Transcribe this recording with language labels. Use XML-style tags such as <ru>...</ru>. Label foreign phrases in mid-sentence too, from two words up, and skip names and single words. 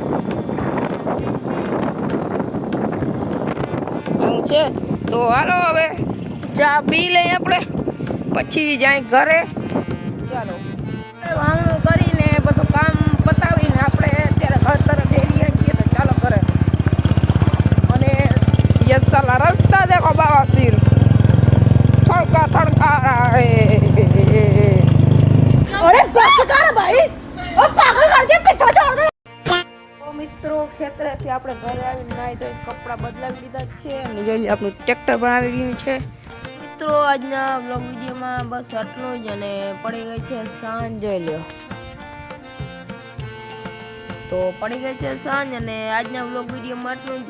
<gu>એવું છે તો હાલો હવે ચા પી લઈએ આપણે, પછી જાય ઘરે. ચાલો વાવણું કરીને બધું કામ પતાવીને આપણે અત્યારે ઘર તરફ જઈ રહ્યા છીએ, તો ચાલો ઘરે.</gu> <hi>અને ये साला रास्ता देखो बाबा सिर थड़का थड़का रहा है. अरे बस कर भाई, ओ पागल कर दिया, पीछे छोड़ दे.</hi> <gu>તો મિત્રો ખેતરેથી આપણે ઘરે આવીને નાઈ ધોઈ કપડાં બદલાવી લીધા છે અને જોઈ લે આપણું ટ્રેક્ટર પણ આવી ગયું છે. મિત્રો આજના બ્લોગ વિડીયોમાં બસ આટલું જ, અને પડી ગઈ છે સાંજ, જોઈ લ્યો. તો પડી ગઈ છે સાંજ અને આજના બ્લોગ વિડીયોમાં આટલું જ.</gu>